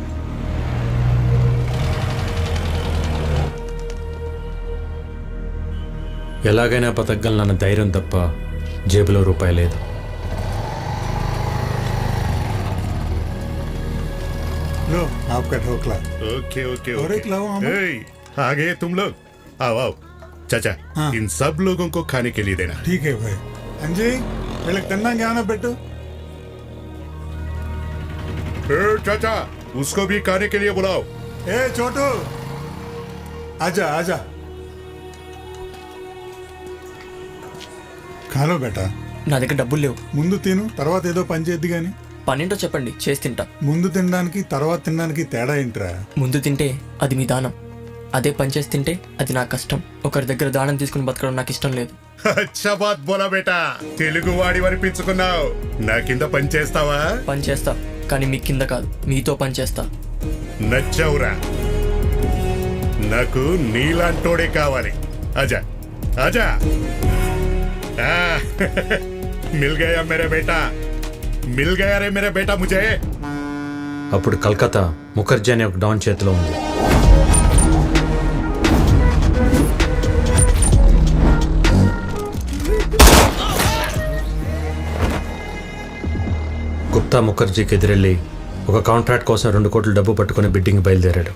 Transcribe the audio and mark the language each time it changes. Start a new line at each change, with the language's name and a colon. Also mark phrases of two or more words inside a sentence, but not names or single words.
Telugu: ఎలాగైనా బతకగలనన్న ధైర్యం తప్ప జేబులో రూపాయి లేదు.
Hindi: लो आपका ढोकला। ओके ओके और एक लाओ आमा। आ गए तुम लोग, आओ आओ। चाचा, हाँ। इन सब लोगों को खाने के लिए देना। ठीक है भाई। अंजी,
Telugu: వీళ్ళకి తిన్నా జ్ఞానం పెట్టు.
Hindi: चाचा, उसको भी खाने के लिए बुलाओ. ए छोटू, आजा आजा खा लो बेटा
Telugu: నా దగ్గర డబ్బులు లేవు. ముందు తిను తర్వాత ఏదో పని చేద్ది గాని. పనేంటో చెప్పండి, చేసి తింటా. ముందు తినడానికి తర్వాత తినడానికి తేడా ఏంట్రా? ముందు తింటే అది మీ దానం, అదే పని చేసి తింటే అది నా కష్టం. ఒకరి దగ్గర దానం తీసుకుని బతకడం నాకు ఇష్టం లేదు.
Hindi: अच्छा बात बोला बेटा,
Telugu: తెలుగు వాడి అనిపించుకున్నావు. నా కింద పని చేస్తావా? పని చేస్తా, కానీ మీ కింద కాదు, మీతో పని చేస్తా. నచ్చావురా, నాకు నీలాంటోడే కావాలి.
Hindi: आजा आजा. मिल गया मेरे बेटा, मिल गया रे मेरे बेटा मुझे.
Telugu: అప్పుడు కలకత్తా ముఖర్జీ అనే ఒక డాన్ చేతిలో ఉంది. గుప్తా ముఖర్జీకి ఎదురెళ్ళి ఒక కాంట్రాక్ట్ కోసం 2 కోట్ల డబ్బు పట్టుకుని బిడ్డింగ్ బయలుదేరాడు.